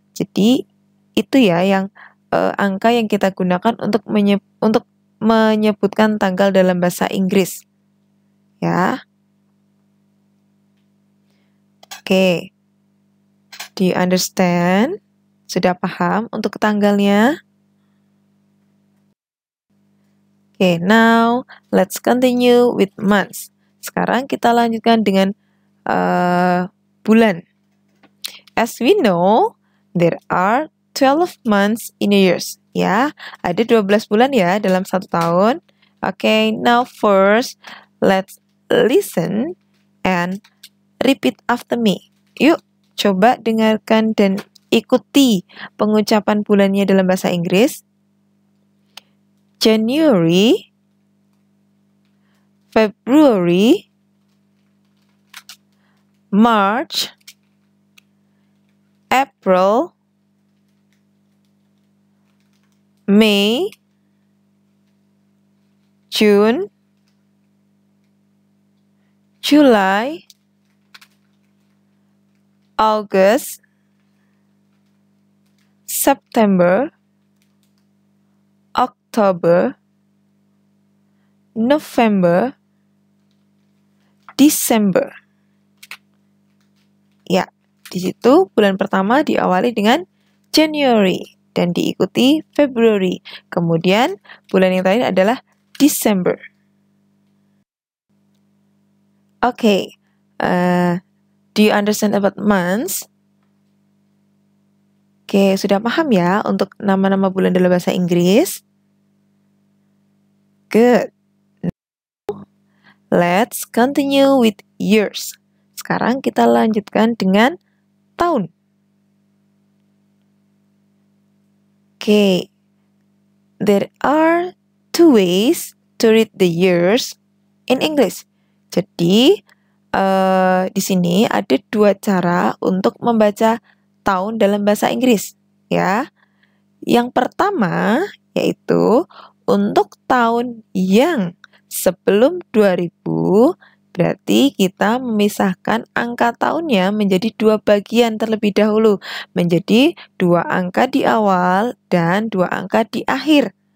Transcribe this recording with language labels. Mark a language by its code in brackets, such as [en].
[id] Jadi itu ya yang angka yang kita gunakan untuk menyebutkan tanggal dalam bahasa Inggris. Ya. [en] Oke. Do you understand? [id] Sudah paham untuk tanggalnya? [en] Oke, now let's continue with months. [id] Sekarang kita lanjutkan dengan bulan. [en] As we know, there are 12 months in a year. [id] Ya, ada 12 bulan ya dalam 1 tahun. [en] Okay, now first, let's listen and repeat after me. [id] Yuk, coba dengarkan dan ikuti pengucapan bulannya dalam bahasa Inggris. January, [en] February, March, April, May, June, July, August, September, October, November, December. [id] Ya, di situ bulan pertama diawali dengan January dan diikuti February. Kemudian bulan yang terakhir adalah December. [en] Okay, do you understand about months? [id] Oke, sudah paham ya untuk nama-nama bulan dalam bahasa Inggris? [en] Good. Now, let's continue with years. [id] Sekarang kita lanjutkan dengan tahun. [en] Oke, there are two ways to read the years in English. [id] Jadi, di sini ada dua cara untuk membaca tahun dalam bahasa Inggris, ya. Yang pertama yaitu untuk tahun yang sebelum 2000, berarti kita memisahkan angka tahunnya menjadi dua bagian terlebih dahulu, menjadi 2 angka di awal dan 2 angka di akhir.